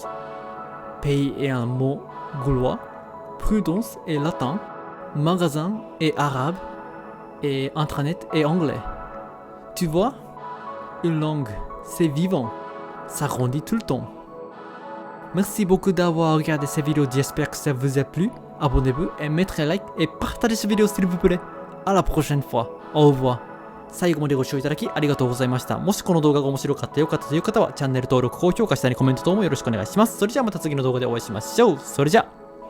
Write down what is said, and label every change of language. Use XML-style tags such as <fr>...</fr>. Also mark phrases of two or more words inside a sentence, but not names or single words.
<fr>Pays est un mot gaulois, prudence est latin, magasin est arabe, et internet est anglais. Tu vois, une langue, c'est vivant, ça grandit tout le temps. Merci beaucoup d'avoir regardé cette vidéo, j'espère que ça vous a plu. Abonnez-vous et mettez un like et partagez cette vidéo s'il vous plaît. À la prochaine fois. Au revoir.</fr> <ja>最後までご視聴いただきありがとうございました。もしこの動画が面白かったよかったという方はチャンネル登録、高評価、下にコメント等もよろしくお願いします。それじゃあまた次の動画でお会いしましょう。それじゃあ。</ja>